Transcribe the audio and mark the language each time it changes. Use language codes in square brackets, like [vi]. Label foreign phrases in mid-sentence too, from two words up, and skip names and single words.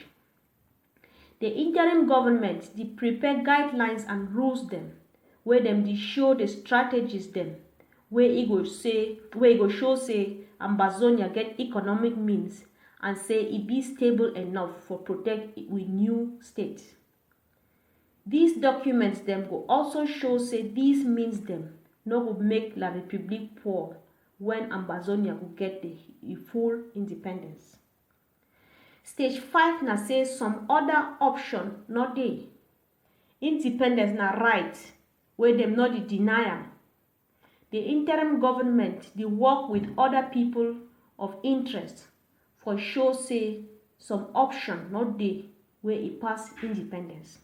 [wes] The interim government they prepare guidelines and rules them where them they show the strategies them where it go show say Ambazonia get economic means and say it be stable enough for protect with new state. These documents them go also show say these means them no go make La République poor when Ambazonia will get the full independence. Stage 5 na say some other option not dey. Independence na right where them not deny am. The interim government they work with other people of interest for show say some option not dey where e pass independence.